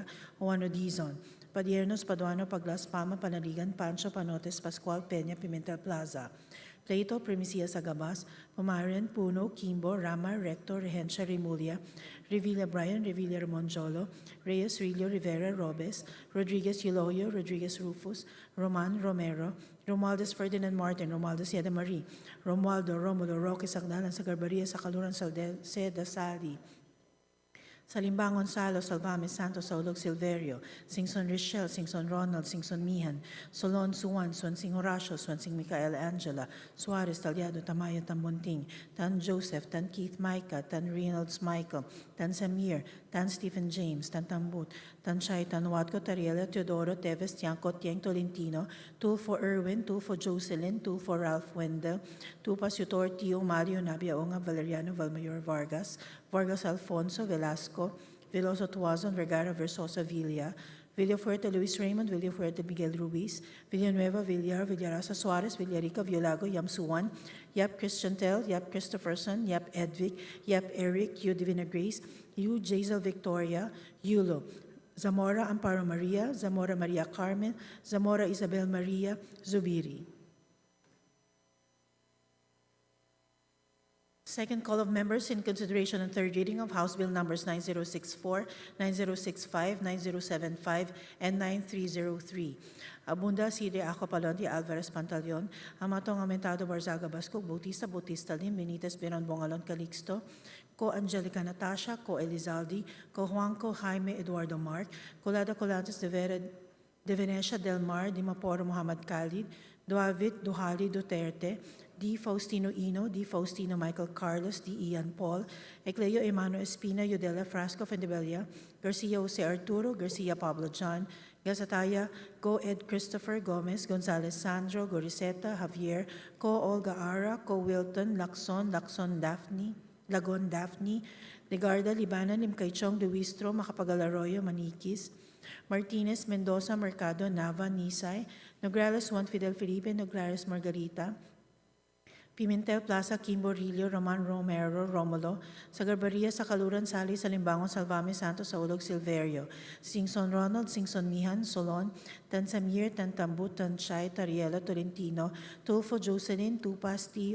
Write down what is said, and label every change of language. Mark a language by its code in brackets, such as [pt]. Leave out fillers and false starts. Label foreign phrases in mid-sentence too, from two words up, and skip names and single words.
[en] Juano Dizon, Padiernos, Paduano, Paglas, Pama, Panaligan, Pancho, Panotes, Pascual, Peña, Pimentel Plaza, Plato, Primicia Sagabas, Pumarian, Puno, Kimbo, Rama, Rector, Regencia, Remulia, Revilla Brian, Revilla Ramonjolo, Reyes, Rillo, Rivera, Robes, Rodriguez Euloyo, Rodriguez Rufus, Roman Romero, Romualdez Ferdinand Martin, Romualdez Yeda Marie, Romualdo, Romulo, Roque Sagdalan, Sagarbaria, Sakaluran, Seda Sali, Salimban Gonzalo, Salvame Santos, Saulog Silverio, Singson Richelle, Singson Ronald, Singson Mihan, Solon Suwan, Swansing Horacio, Swansing Micael Angela, Suarez Talyado, Tamayo Tambunting, Tan Joseph, Tan Keith Micah, Tan Reynolds Michael, Tan Samir, Tan Stephen James, Tan Tambut, Tan Shai, Tan Watco, Tariela, Teodoro, Teves, Tiangco, Tiang Tolentino, Tulfo Erwin, Tulfo Jocelyn, Tulfo Ralph Wendell, Tupas Yutor, Tio Mario, Nabiaonga, Valeriano, Valmayor Vargas, Vargas Alfonso, Velasco, Veloso Tuazon, Vergara, Versosa Villa, Villafuerte, Luis Raymond, Villafuerte, Miguel Ruiz, Villanueva, Villar, Villarasa Suarez, Villarica, Violago, Yamsuan, Yap Christian Tel, Yap Christopherson, Yap Edvic, Yap Eric, Yu Divina Grace, Yu Jazel Victoria, Yulo, Zamora Amparo Maria, Zamora Maria Carmen, Zamora Isabel Maria, Zubiri. Second call of members in consideration and third reading of House Bill numbers 9064, 9065, 9075, and 9303. Abunda, Sidre, Ako, Palonti, Alvarez, Pantaleon, Amatong, Amentado, Barzaga, Basco, Bautista, Bautista, Lim, Benitez, Benon, Bongalon, Calixto, Ko Angelica Natasha, Ko Elizalde, Ko Juanco, Jaime, Eduardo Mark, Colada Colantes de Venecia, Del Mar, Dimaporo, Muhammad Khalid, Duavit, Duhali, Duterte, D. Faustino Ino, D. Faustino Michael Carlos, D. Ian Paul, Ecleo Emmanuel Espina, Eudela Frasco Fendebella, Garcia Jose Arturo, Garcia Pablo John, Gazataya, Go Ed Christopher Gomez, Gonzalez Sandro, Goriseta, Javier, Ko Olga Ara, Ko Wilton, Lacson, Daphne, Lagon Daphne, Legarda, Libanan, Limcaychong, Luistro, Macapagal Arroyo, Maniquis, Martinez, Mendoza, Mercado, Nava, Nisay, Nograles Juan Fidel Felipe, Noglares Margarita, Pimentel Plaza, Kimbo Rillo, Roman Romero, Romulo, sa Garbaria, sa Kaluran, Sali, sa Limbangon, Salvame, Santos, sa Ulog, Silverio, Singson Ronald, Singson Mihan, Solon, Tansamir, Tantambut, Tanchay, Tariela, Tolentino, Tulfo, Jocelyn, Tupas, T.